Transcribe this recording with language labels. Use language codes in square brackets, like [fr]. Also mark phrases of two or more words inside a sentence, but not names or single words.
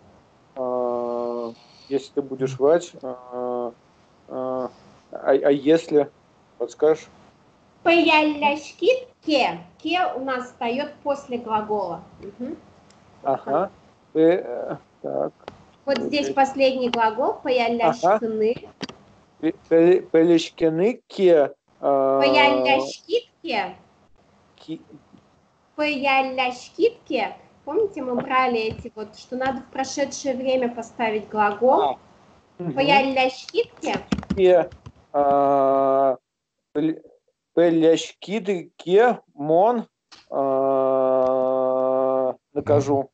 [ru] Если ты будешь врать, если, подскажешь? [chm] Паяляшкит ке. [ru] Ке у нас встает после глагола. Ага. Так. Вот здесь последний глагол. [chm] Паяляшкины. Паяляшкины ке. Паяляшкит ке. Паяляшкит ке. [ru] Помните, мы брали эти вот, что надо в прошедшее время поставить глагол. [chm] Паяляшкит ке. Паяляшкит ке. Мон. [ru] Накажу.